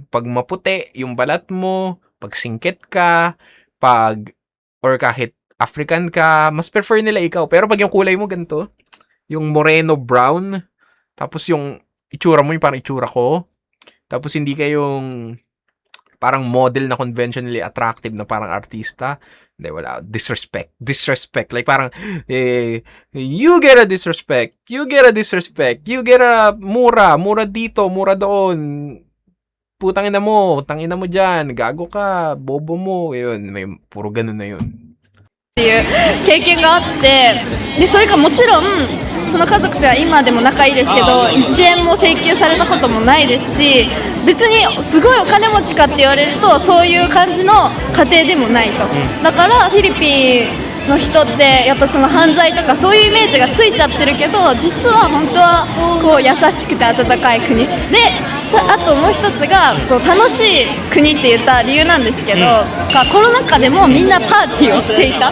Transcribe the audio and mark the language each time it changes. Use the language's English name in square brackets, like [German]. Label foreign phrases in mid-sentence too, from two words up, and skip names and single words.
[Filipino] Pag maputi yung balat mo, pag singkit ka, or kahit African ka, mas prefer nila ikaw. Pero pag yung kulay mo ganito, yung moreno brown, tapos yung itsura mo yung parang itsura ko, tapos hindi kayong parang model na [English] conventionally attractive [Filipino] na parang artista, hindi, wala. [English] Disrespect. Like parang, you get a disrespect. You get a [Filipino] mura dito, mura doon. Putangin na mo, tangina mo dyan, gago ka, bobo mo. Yun, may puro ganun na yun. [Japanese] っていう経験があって、でそれがもちろんその家族では今でも仲いいですけど、1円も請求されたこともないですし、別にすごいお金持ちかって言われるとそういう感じの家庭でもないと。だからフィリピンの人ってやっぱその犯罪とかそういうイメージがついちゃってるけど、実は本当はこう優しくて温かい国で、あともう一つがこう楽しい国って言った理由なんですけど、コロナ禍でもみんなパーティーをしていた。